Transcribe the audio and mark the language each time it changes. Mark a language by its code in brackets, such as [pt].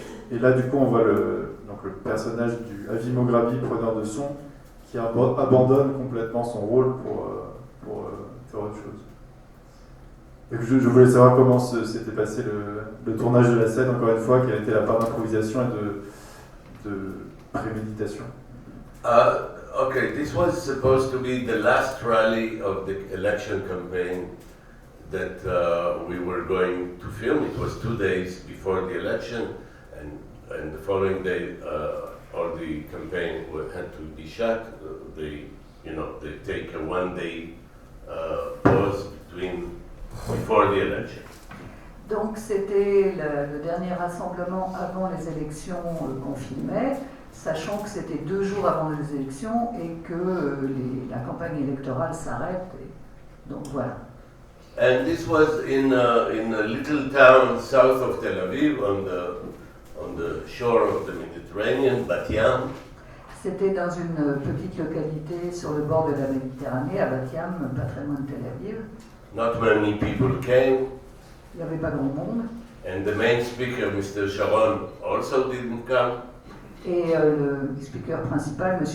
[fr] Et là, du coup, on voit le personnage du Avi Mograbi, preneur de son, qui abandonne complètement son rôle pour faire autre chose. Et je voulais savoir comment s'était passé le tournage de la scène, encore une fois, quelle était la part d'improvisation et de préméditation. [en] Okay, this was supposed to be the last rally of the election campaign that we were going to film. It was 2 days before the election, and the following day, all the campaign had to be shut. They take a 1-day pause before the election. [fr] Donc c'était le dernier rassemblement avant les élections qu'on filmait, sachant que c'était 2 jours avant les élections et que la campagne électorale s'arrête. Donc voilà. [en] And this was in a little town south of Tel Aviv, on the shore of the Mediterranean, Bat Yam. [fr] C'était dans une petite localité sur le bord de la Méditerranée, à Bat Yam, pas très loin de Tel Aviv. [en] Not many people came. [fr] Il n'y avait pas grand monde. [en] And the main speaker, Mr. Sharon, also didn't come. [fr] Et le speaker principal, M.